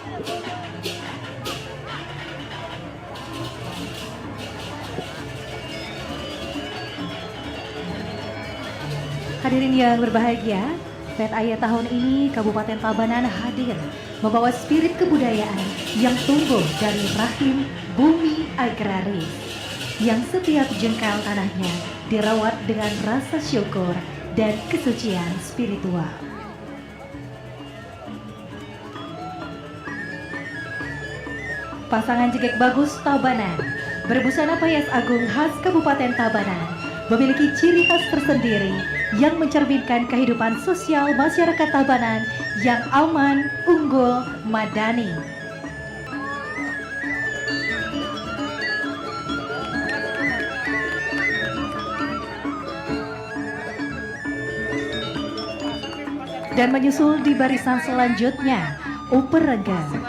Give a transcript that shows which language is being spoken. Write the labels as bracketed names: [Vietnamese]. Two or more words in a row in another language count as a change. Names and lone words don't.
[Indonesian] Hadirin yang berbahagia, Pet Ayah tahun ini Kabupaten Tabanan hadir membawa spirit kebudayaan yang tumbuh dari rahim bumi agraris, yang setiap jengkal tanahnya dirawat dengan rasa syukur dan kesucian spiritual. Pasangan Jegek Bagus Tabanan berbusana payas agung khas Kabupaten Tabanan memiliki ciri khas tersendiri yang mencerminkan kehidupan sosial masyarakat Tabanan yang aman, unggul, madani. Dan menyusul di barisan selanjutnya, Uperengga.